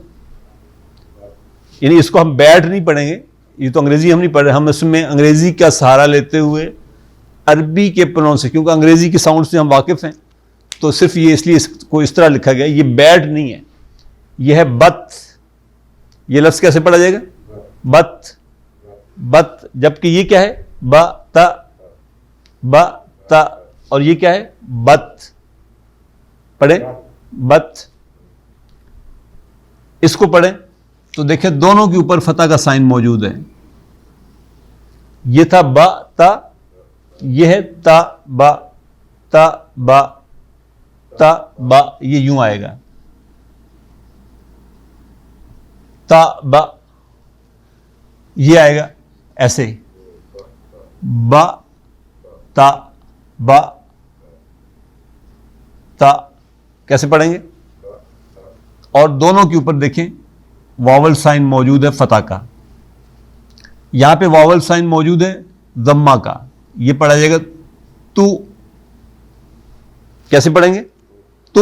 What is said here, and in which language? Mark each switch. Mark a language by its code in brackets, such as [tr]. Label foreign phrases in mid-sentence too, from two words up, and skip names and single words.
[ur] یعنی اس کو ہم بیٹھ نہیں پڑھیں گے، یہ تو انگریزی ہم نہیں پڑھ رہے، ہم اس میں انگریزی کا سہارا لیتے ہوئے عربی کے پروناؤنس سے، کیونکہ انگریزی کی ساؤنڈ سے ہم واقف ہیں تو صرف یہ اس لیے اس کو اس طرح لکھا گیا، یہ بیٹ نہیں ہے، یہ ہے بت۔ یہ لفظ کیسے پڑھا جائے گا؟ بت، بت، جبکہ یہ کیا ہے؟ با تا، با تا، اور یہ کیا ہے؟ بت۔ پڑھیں بت، اس کو پڑھیں تو دیکھیں دونوں کے اوپر فتح کا سائن موجود ہے۔ یہ تھا با تا، یہ ہے تا با، تا با، تا با، یہ یوں آئے گا تا با، یہ آئے گا ایسے با تا با تا۔ کیسے پڑھیں گے؟ اور دونوں کے اوپر دیکھیں [en] vowel sign [ur] موجود ہے فتح کا، یہاں پہ [en] vowel sign [ur] موجود ہے ضمہ کا، یہ پڑھا جائے گا تو۔ کیسے پڑھیں گے؟ تو۔